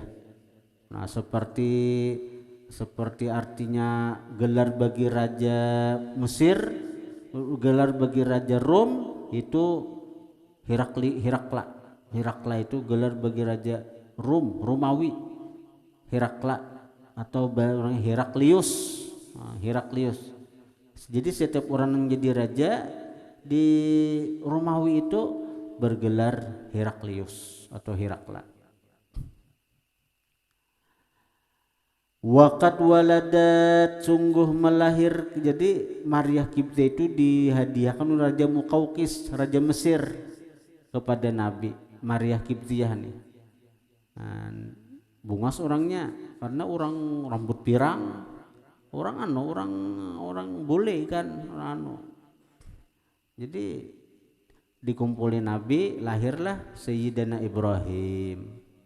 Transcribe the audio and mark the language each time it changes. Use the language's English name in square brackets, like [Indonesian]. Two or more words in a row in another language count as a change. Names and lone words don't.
[Indonesian] Nah seperti artinya gelar bagi Raja Mesir, gelar bagi Raja Rom itu Herakla itu gelar bagi Raja Romawi, Herakla atau orang Heraklius. Jadi setiap orang yang jadi raja di Romawi itu bergelar Heraklius atau Herakla. [Arabic] وقد ولدت [Indonesian] sungguh melahir. Jadi Mariyah Qibtiyah itu dihadiahkan oleh Raja Muqawqis, Raja Mesir kepada Nabi. [Banjar] Mariyah Qibtiyah nih bungas orangnya karena orang rambut pirang, orang boleh kan jadi dikumpulin Nabi, lahirlah Sayyidina Ibrahim.